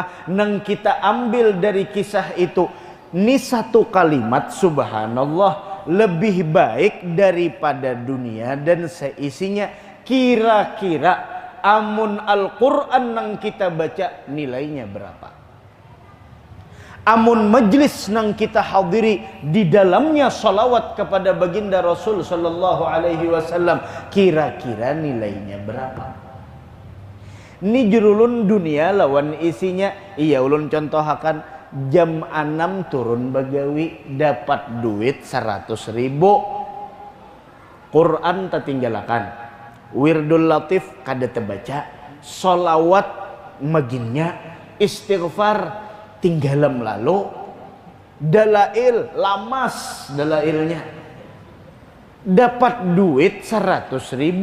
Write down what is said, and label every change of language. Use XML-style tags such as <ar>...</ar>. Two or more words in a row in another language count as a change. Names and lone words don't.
<bjn>Nang kita ambil dari kisah itu, ini satu kalimat subhanallah lebih baik daripada dunia dan seisinya. Kira-kira amun Al-Quran nang kita baca nilainya berapa? Amun majlis nang kita hadiri di dalamnya salawat kepada baginda Rasul</bjn> <ar>صلى الله عليه وسلم,</ar> <bjn>kira-kira nilainya berapa? Ini jurulun dunia lawan isinya. Iya ulun contohakan jam 6 turun bagawi dapat duit 100.000. Quran tertinggalakan, wirdul latif kada terbaca, solawat maginnya, istighfar tinggalam lalu, dalail lamas dalailnya, dapat duit 100.000.</bjn>